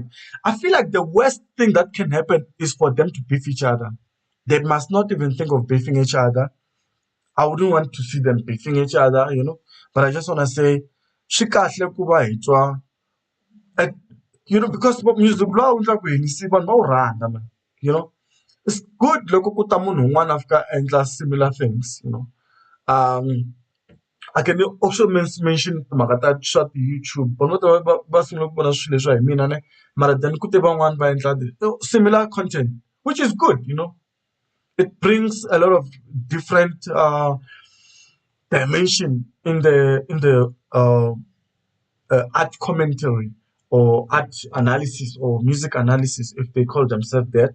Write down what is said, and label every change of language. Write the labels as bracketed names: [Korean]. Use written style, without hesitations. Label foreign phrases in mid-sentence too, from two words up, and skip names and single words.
[English] I feel like the worst thing that can happen is for them to beef each other. They must not even think of beefing each other. I wouldn't want to see them beefing each other, But I just want to say, [Tsonga] shikahle kuba hitwa. [English] because pop music [Tsonga] lawa wu endla ku Henny C vanhu va wu rhandza man. [English] It's good [Tsonga] loko ku ta munhu un'wana a fika a endla [English] similar things. Um, I can also mention [Tsonga] timhaka ta swa ti-YouTube. Vanhu vo tala va sungula ku vona swilo leswi hi mina ne, mara then ku te van'wana va endla [English] similar content, which is good. It brings a lot of different dimension in the art commentary or art analysis or music analysis, if they call themselves that.